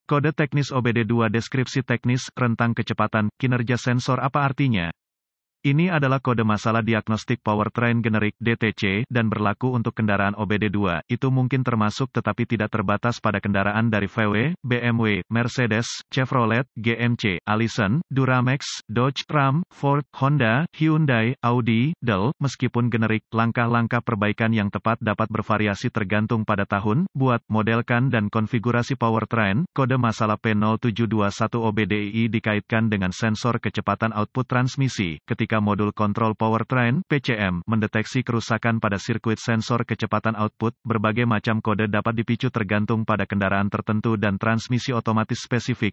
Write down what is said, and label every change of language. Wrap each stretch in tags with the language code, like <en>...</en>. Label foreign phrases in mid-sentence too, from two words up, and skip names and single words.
<id>Kode teknis OBD2 deskripsi teknis, rentang kecepatan, kinerja sensor apa artinya? Ini adalah kode masalah diagnostik powertrain generik (DTC) dan berlaku untuk kendaraan OBD2. Itu mungkin termasuk tetapi tidak terbatas pada kendaraan dari VW, BMW, Mercedes, Chevrolet, GMC, Allison, Duramax, Dodge, Ram, Ford, Honda, Hyundai, Audi, Dell. Meskipun generik, langkah-langkah perbaikan yang tepat dapat bervariasi tergantung pada tahun, buat, modelkan dan konfigurasi powertrain. Kode masalah P0721 OBDI dikaitkan dengan sensor kecepatan output transmisi. Ketika modul kontrol powertrain (PCM) mendeteksi kerusakan pada sirkuit sensor kecepatan output, berbagai macam kode dapat dipicu tergantung pada kendaraan tertentu dan transmisi otomatis spesifik.</id>